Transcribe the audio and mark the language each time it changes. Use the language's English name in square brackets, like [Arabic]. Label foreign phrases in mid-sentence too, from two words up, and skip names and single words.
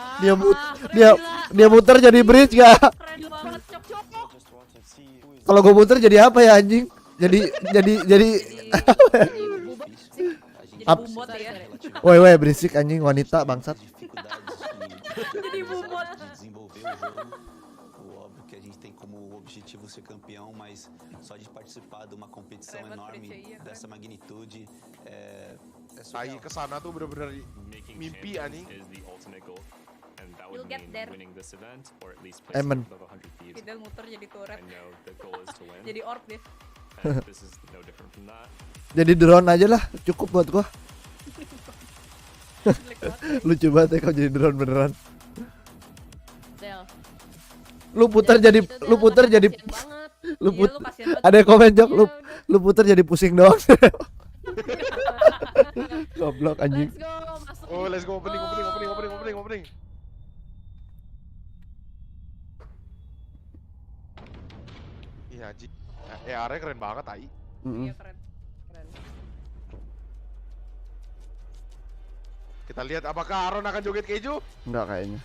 [Indonesian] Dia muter jadi bridge gak? Keren banget cok. Kalau gua muter jadi apa ya anjing? Jadi Jadi bumot ya. woi berisik anjing wanita bangsat. Jadi bumot. [Portuguese] Óbvio que a gente tem como objetivo ser campeão, mas só de participar de uma competição enorme dessa magnitude é [Indonesian] Tai kesana tuh bener-bener mimpi anjing. [English] You'll get there. Emen. [Indonesian] Fidel muter jadi turret. Jadi orb deh. Jadi drone aja lah cukup buat gua. Lucu banget ya kalau jadi drone beneran. Del. Lu putar jadi ada yang komen Jok lu putar jadi pusing doang. Goblok anjing. [English] Let's go, masuk. Oh, let's go opening. [Indonesian] Iya anjing. area keren banget tai. Iya keren. Kita lihat apakah Aron akan joget keju? Enggak kayaknya.